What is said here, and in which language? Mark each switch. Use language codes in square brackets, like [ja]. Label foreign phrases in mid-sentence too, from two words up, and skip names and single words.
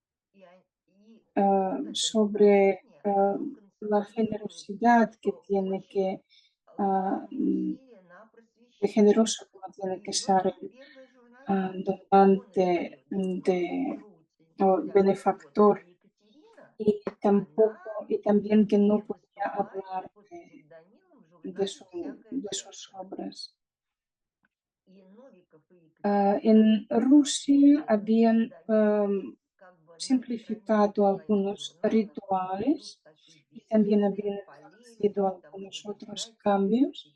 [ru] И вот это [es] sobre [ru] направление, оно [es] la [ru] концентрирует [es] generosidad que tiene [ru] очень [es] que, [ru] важные усилия на [es] de [ru] просвещение. [es] generoso como tiene que [ru] И вот [es] ser [ru] он первая [es] donante o benefactor y también que no podía hablar de sus obras. En Rusia habían simplificado algunos rituales y también habían introducido algunos otros cambios.